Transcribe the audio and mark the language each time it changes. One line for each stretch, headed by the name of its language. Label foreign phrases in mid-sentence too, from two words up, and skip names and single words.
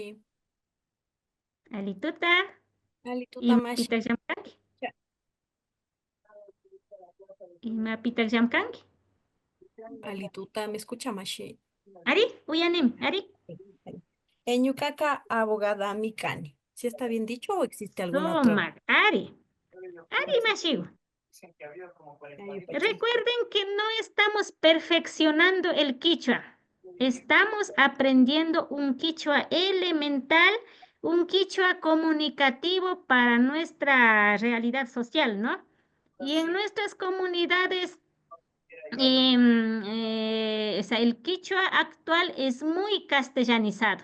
Quechua: Alituta. Alituta mashi. Mapita Llamkangi. Y Mapita Llamkangi.
Spanish: Alituta, ¿me escucha Mashi?
Quechua: Ari, uyanim, Ari. Ñukaqa abogada mi kani.
Spanish: ¿Sí está bien dicho o existe alguna otra?
Quechua: Sumaq, Ari. Ari mashiku.
Spanish: Recuerden que no estamos perfeccionando el quichua. Estamos aprendiendo un quichua elemental, un quichua comunicativo para nuestra realidad social, ¿no? Y en nuestras comunidades, o sea, el quichua actual es muy castellanizado.